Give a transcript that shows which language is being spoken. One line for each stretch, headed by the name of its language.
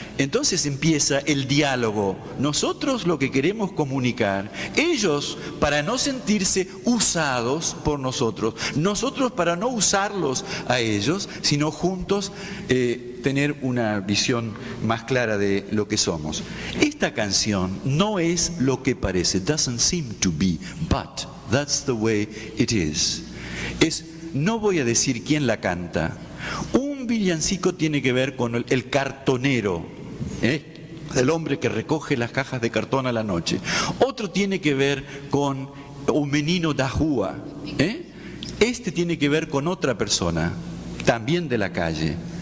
Spanish: Entonces empieza el diálogo. Nosotros lo que queremos comunicar, ellos para no sentirse usados por nosotros para no usarlos a ellos, sino juntos tener una visión más clara de lo que somos. Esta canción no es lo que parece,
English: doesn't seem to be, but that's the way it is.
Spanish: No voy a decir quién la canta. Un villancico tiene que ver con el cartonero, el hombre que recoge las cajas de cartón a la noche. Otro tiene que ver con un
Portuguese: menino da rua.
Spanish: Este tiene que ver con otra persona, también de la calle.